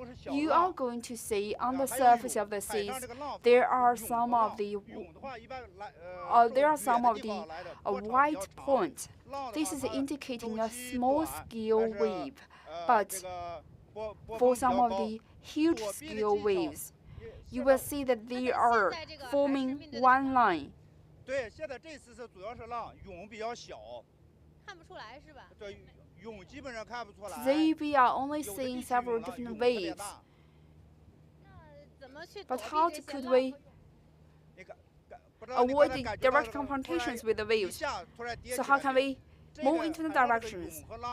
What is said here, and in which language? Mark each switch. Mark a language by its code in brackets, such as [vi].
[en] You are going to see on the surface of the seas there are some of the white points. This is indicating a small-scale wave, but for some of the huge-scale waves, you will see that they are forming one line. [zh] 对，现在这次是主要是浪涌比较小，看不出来是吧？对。 [en] Today we are only seeing several different waves. But how could we avoid the direct confrontations with the waves? So how can we move into the directions?